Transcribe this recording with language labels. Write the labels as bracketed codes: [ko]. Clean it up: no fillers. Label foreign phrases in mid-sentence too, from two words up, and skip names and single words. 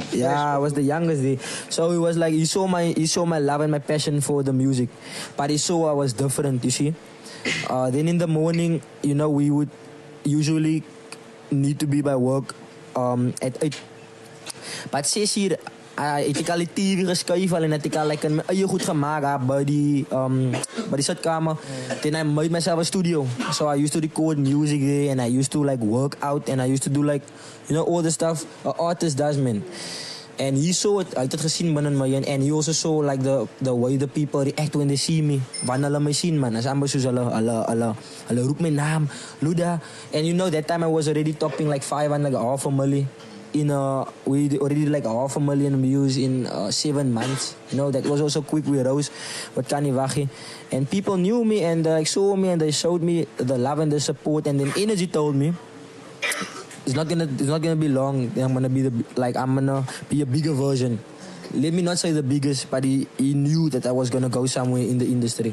[en] Yeah, I was the youngest there. So it was like he saw my love and my passion for the music. But he saw I was different, you see. Then in the morning, we would usually need to be by work at 8. [af] But 6 hier, het ek al die TV geskuif al en het ek al like in my eie goed gemaakt by die sitkamer. [en] Then I made myself a studio. So I used to record music there and I used to like work out and I used to do like, all the stuff an artist does, man. And he saw it, [af] hy het gesien binne my [en] and he also saw like the way the people react when they see me. [af] Wanneer hulle my sien, man, as amper soos hulle roep my naam, Luda. [en] And that time I was already topping like 5.5 million. We already did like 500,000 views in 7 months. That was also quick. We rose, [af] wat kan nie wag nie. [en] And people knew me and saw me and they showed me the love and the support. And then Energy told me, it's not gonna be long. I'm gonna be a bigger version. Let me not say the biggest, but he knew that I was gonna go somewhere in the industry.